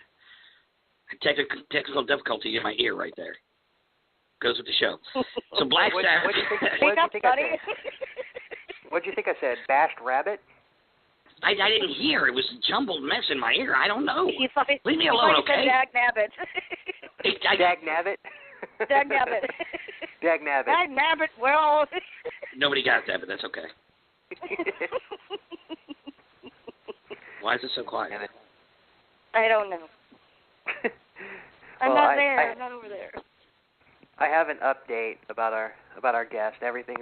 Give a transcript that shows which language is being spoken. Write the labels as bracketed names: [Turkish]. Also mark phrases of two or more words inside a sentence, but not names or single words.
[English] Technical difficulty in my ear right there. Goes with the show. So Black Sabbath. What did you think I said? Bashed rabbit? I didn't hear. It was a jumbled mess in my ear. I don't know. Leave me you alone, said okay? Dag Nabbit. Dag Nabbit? Dag Nabbit. Dag Nabbit. Dag Nabbit, well. Nobody got that, but that's okay. Why is it so quiet? I don't know. I'm not there. I'm not over there. I have an update about our guest.